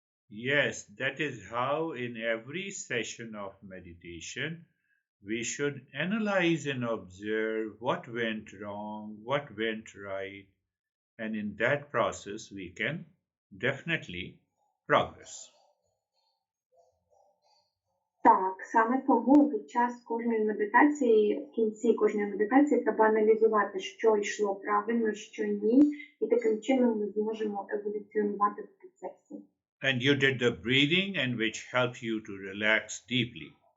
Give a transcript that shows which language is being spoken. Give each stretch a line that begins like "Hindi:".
English: Yes, that is how in every session of meditation we should analyze and observe what went wrong, what went right, and in that process we can definitely progress.
Ukrainian: Так, саме тому під час кожної медитації, в кінці кожної медитації треба аналізувати, що йшло правильно, що ні, і таким чином ми зможемо еволюціонувати в процесі.
English: And you did the breathing, and which helped you to relax deeply.